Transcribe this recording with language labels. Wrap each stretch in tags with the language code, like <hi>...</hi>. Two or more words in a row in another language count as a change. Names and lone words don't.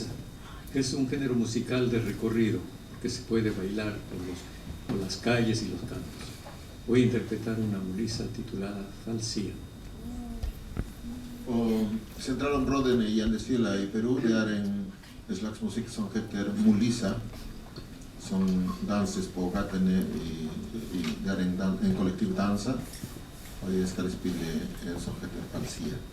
<es>Es un género musical de recorrido que se puede bailar por las calles y los campos. Voy a interpretar una mulisa titulada Falsia.</es> <sv>Centralområden i Andesfjella i Peru, det är en slags musik som heter mulisa, som danses på gatene det är en kollektiv dansa, och jag ska spela en som heter Falsia.</sv>